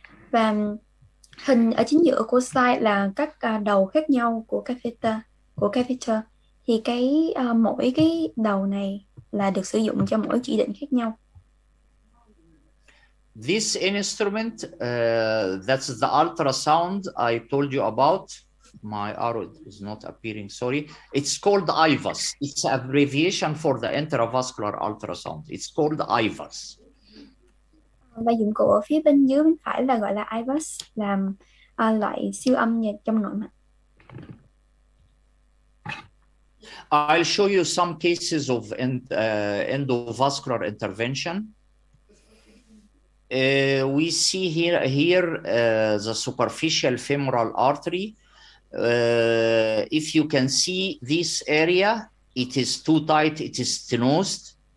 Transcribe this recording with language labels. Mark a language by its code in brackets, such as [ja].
[vi] Và hình ở chính giữa của slide là các đầu khác nhau của catheter. Thì mỗi cái đầu này là được sử dụng cho mỗi chỉ định khác nhau. [en] This instrument, that's the ultrasound I told you about. My arrow is not appearing, sorry. It's called IVUS. It's an abbreviation for the intravascular ultrasound. It's called IVUS. [vi] Và dụng cụ ở phía bên dưới bên phải là gọi là IVUS, làm loại siêu âm trong nội mạch. [en] I'll show you some cases of endovascular intervention. We see here the superficial femoral artery. If you can see this area, it is too tight, it is stenosed.